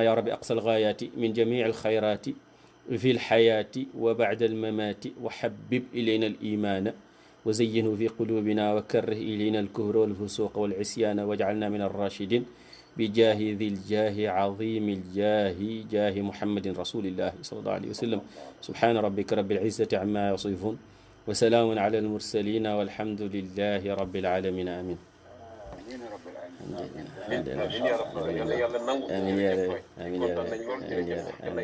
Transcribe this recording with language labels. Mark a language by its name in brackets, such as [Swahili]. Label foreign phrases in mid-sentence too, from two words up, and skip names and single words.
[Arabic] يا رب أقصى الغايات من جميع الخيرات في الحياة وبعد الممات وحبب إلينا الإيمان وزينه في قلوبنا وكره إلينا الكفر والفسوق والعصيان واجعلنا من الراشدين بجاه ذي الجاه عظيم الجاه جاه محمد رسول الله صلى الله عليه وسلم سبحان ربك رب العزة عما يصفون وسلام على المرسلين والحمد لله رب العالمين آمين آمين يا ربي [Wolof] yàlla nangu. [Arabic] آمين يا ربي آمين يا ربي